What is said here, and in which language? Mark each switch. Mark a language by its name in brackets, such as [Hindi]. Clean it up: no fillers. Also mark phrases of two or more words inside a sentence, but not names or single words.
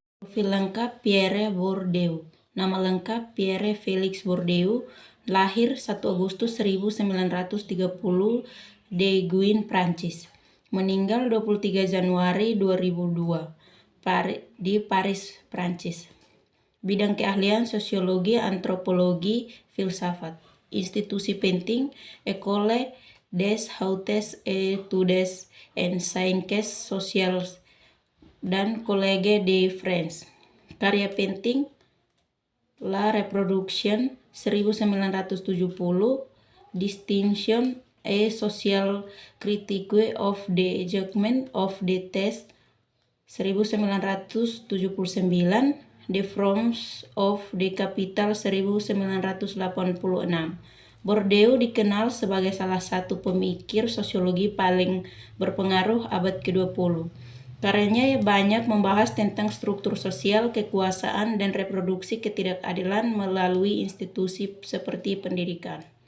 [Indonesian] Profil lengkap Pierre Bourdieu. Nama lengkap Pierre Félix Bourdieu, lahir 1 Agustus 1930 di Guin, Prancis. Meninggal 23 Januari 2002 di Paris, Prancis. Bidang keahlian sosiologi, antropologi, filsafat. Institusi penting École des Hautes Études en Sciences Sociales dan Collège de France. Karya penting La Reproduction 1970, Distinction et Social Critique of the Judgment of the Test 1979, The Forms of the Capital 1986. Bourdieu dikenal sebagai salah satu pemikir sosiologi paling berpengaruh abad ke-20. Karyanya banyak membahas tentang struktur sosial, kekuasaan, dan reproduksi ketidakadilan melalui institusi seperti pendidikan.